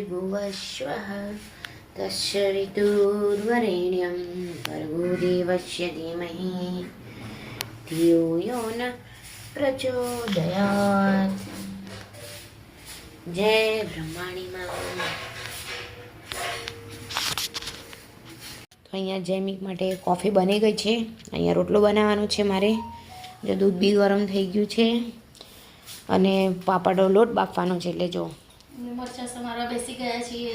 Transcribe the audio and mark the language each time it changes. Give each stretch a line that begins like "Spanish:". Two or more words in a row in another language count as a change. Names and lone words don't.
Sanskrit: वश्वः तस्य ऋतुर्वरेण्यं भर्गो देवस्य धीमहि धियो यो न प्रचोदयात्।
Gujarati: जय બ્રહ્માણી માં। તો અહીંયા જૈમિક માટે કોફી બની ગઈ છે। અહીંયા રોટલો બનાવવાનો છે મારે। જો દૂધ બી ગરમ થઈ ગયું છે અને પાપડનો લોટ બાફવાનો છે। એટલે જો મરચા સમારવા બેસી ગયા છીએ।